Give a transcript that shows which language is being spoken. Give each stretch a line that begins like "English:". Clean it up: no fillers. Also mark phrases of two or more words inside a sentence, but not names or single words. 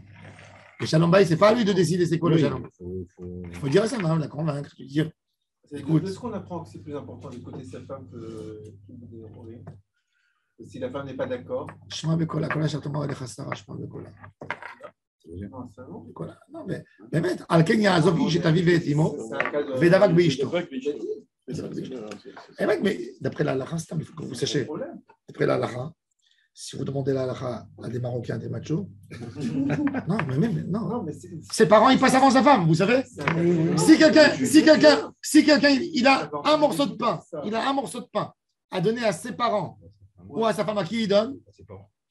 French: Le
Hebrew: שלום בית,
French: ce n'est pas à lui de décider c'est quoi le Shalom. Il faut dire à sa femme, la convaincre, lui dire. Écoute. Est-ce qu'on apprend que c'est plus important d'écouter sa femme que si la femme n'est pas d'accord?
Hebrew: שמע בקולה, כל אשר תאמר אליך שרה, שמע בקולה.
French: Non, mais
Hebrew: באמת, על כן יעזוב איש את אביו ואת אמו ודבק באשתו.
French: Mais d'après la halakha, il faut que vous sachiez. D'après la halakha, si vous demandez la halakha à des Marocains, des machos, non, mais même, non. Ses parents, ils passent avant sa femme, vous savez. Si quelqu'un, il a un morceau de pain, à donner à ses parents ou à sa femme, à qui il donne?